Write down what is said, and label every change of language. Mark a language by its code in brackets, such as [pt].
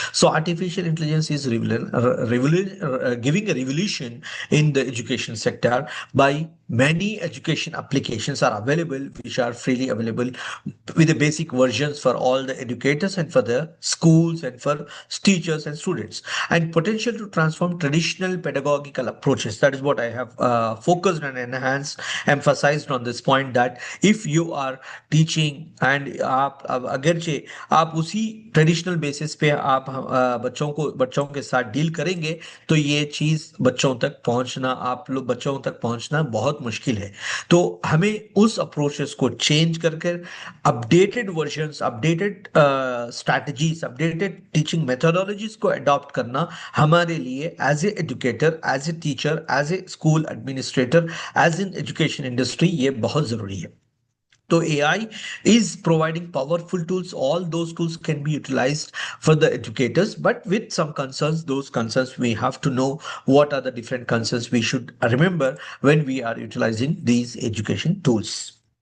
[en] So artificial intelligence is giving a revolution in the education sector by many education applications are available which are freely available with the basic versions for all the educators and for the schools and for teachers and students, and potential to transform traditional pedagogical approaches. That is what I have focused and enhanced, emphasized on this point, that if you are teaching and [hi] आप अगरचे आप उसी traditional basis पे आप बच्चों के साथ deal करेंगे तो ये चीज बच्चों तक पहुंचना बहुत मुश्किल है. तो हमें उस अप्रोचेस को चेंज करके updated versions, updated strategies, updated teaching methodologies को अडॉप्ट करना हमारे लिए [en] as a educator, as a teacher, as a school administrator, as in education industry [hi] ये बहुत जरूरी है. [en] So AI is providing powerful tools. All those tools can be utilized for the educators, but with some concerns. Those concerns we have to know what are the different concerns we should remember when we are utilizing these education tools.